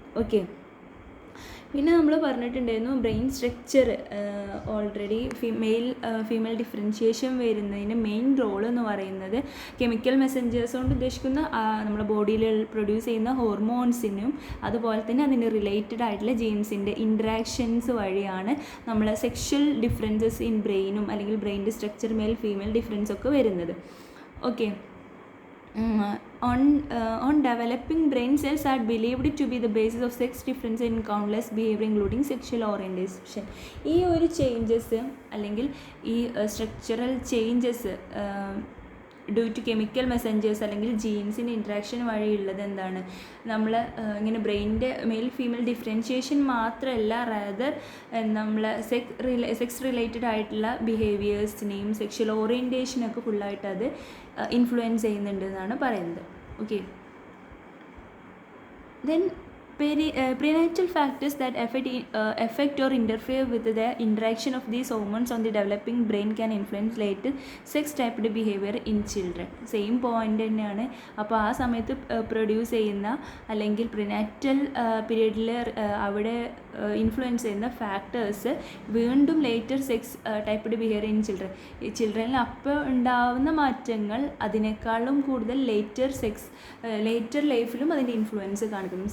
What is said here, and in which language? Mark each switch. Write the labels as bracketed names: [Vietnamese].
[Malayalam] Okay, പിന്നെ നമ്മൾ പറഞ്ഞിട്ടുണ്ടായിരുന്നു brain structure already female differentiation വരുന്നതിന് മെയിൻ റോൾ എന്ന് പറയുന്നത് കെമിക്കൽ മെസ്സഞ്ചേഴ്സ് കൊണ്ട് ഉദ്ദേശിക്കുന്ന നമ്മുടെ ബോഡിയിൽ പ്രൊഡ്യൂസ് ചെയ്യുന്ന ഹോർമോൺസിനും അതുപോലെ തന്നെ അതിന് റിലേറ്റഡ് ആയിട്ടുള്ള ജീൻസിൻ്റെ ഇൻട്രാക്ഷൻസ് വഴിയാണ് നമ്മൾ സെക്ഷൽ ഡിഫറൻസസ് ഇൻ ബ്രെയിനും അല്ലെങ്കിൽ ബ്രെയിൻ്റെ സ്ട്രക്ചർ മെയിൽ ഫീമെയിൽ ഡിഫറൻസ് ഒക്കെ വരുന്നത്. [English] Okay, on developing brain cells are believed to be the basis of sex difference in countless behavior including sexual orientation. [Malayalam] ഈ ഒരു ചേഞ്ചസ് അല്ലെങ്കിൽ ഈ structural changes due to chemical messengers അല്ലെങ്കിൽ ജീൻസിൻ്റെ interaction വഴിയുള്ളത് എന്താണ്, നമ്മൾ ഇങ്ങനെ ബ്രെയിനിൻ്റെ മെയിൽ ഫീമെയിൽ ഡിഫറൻഷിയേഷൻ മാത്രമല്ല, rather നമ്മൾ സെക്സ് റിലേറ്റഡ് ആയിട്ടുള്ള ബിഹേവിയേഴ്സിനെയും സെക്ഷൽ ഓറിയൻറ്റേഷനൊക്കെ ഫുള്ളായിട്ട് അത് ഇൻഫ്ലുവൻസ് ചെയ്യുന്നുണ്ട് എന്നാണ് പറയുന്നത്. [English] Okay, then prenatal factors that affect or interfere with the interaction of these hormones on the developing brain can influence later sex typed behavior in children. [Malayalam] Same point തന്നെയാണ്. അപ്പോൾ ആ സമയത്ത് പ്രൊഡ്യൂസ് ചെയ്യുന്ന അല്ലെങ്കിൽ പ്രിനാറ്റൽ പീരീഡിൽ അവിടെ ഇൻഫ്ലുവൻസ് ചെയ്യുന്ന factors വീണ്ടും [English] Later sex typed behaviour in children. [Malayalam] ഈ ചിൽഡ്രനിൽ അപ്പോൾ ഉണ്ടാവുന്ന മാറ്റങ്ങൾ അതിനേക്കാളും കൂടുതൽ ലേറ്റർ ലൈഫിലും അതിൻ്റെ ഇൻഫ്ലുവൻസ് കാണിക്കുന്നു.